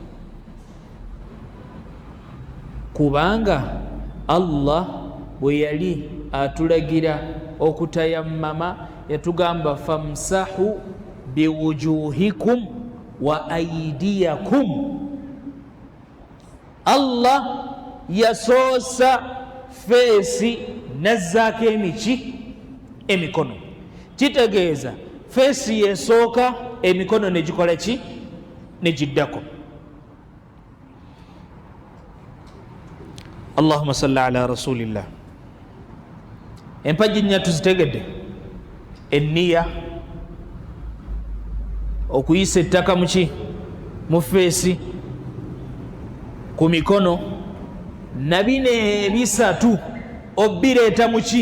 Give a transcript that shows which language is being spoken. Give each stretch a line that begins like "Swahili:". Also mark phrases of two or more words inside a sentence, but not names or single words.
Ganda: Kubanga Allah bwe yali atulagira okutayammama yatugamba
Arabic: فامسحوا بوجوهكم وأيديكم.
Ganda: Allah yasoosa feesi nazzaako emiki? Emikono. Kitegeeza feesi yesooka, emikono ne gikola ki? Ne giddako.
Arabic: اللهم صل على رسول الله.
Ganda: Empagi nnya tuzitegedde. Enniya, okuyisa ettaka muki? Mu feesi, ku mikono, na bino ebisatu obireeta muki?